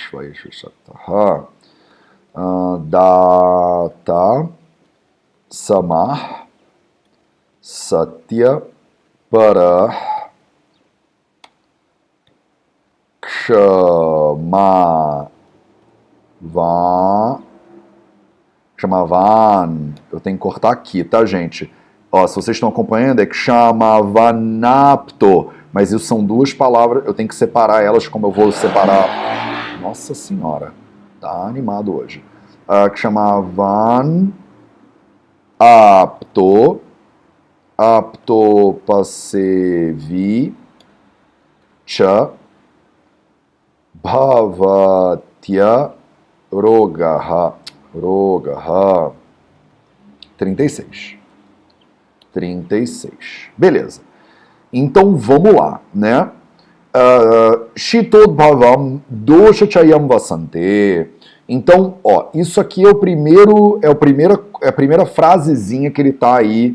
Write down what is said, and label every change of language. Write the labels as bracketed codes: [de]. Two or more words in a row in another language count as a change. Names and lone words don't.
[sa] दाता समः सत्य परः क्षमावान्. [pt] Eu tenho que cortar aqui, tá, gente? Ó, se vocês estão acompanhando, é Kshamavanaapto. Mas isso são 2 palavras, eu tenho que separar elas como eu vou separar. Nossa Senhora, tá animado hoje. [sa] क्षमावान् आप्तो. आप्तो पसेवी. च। भवत्य रोगः. 36. [pt] Beleza. Então vamos lá, né? [sa] शीतोद् भवं दोष चयं वसन्ते. [pt] Então, ó, isso aqui é a primeira frasezinha que ele tá aí.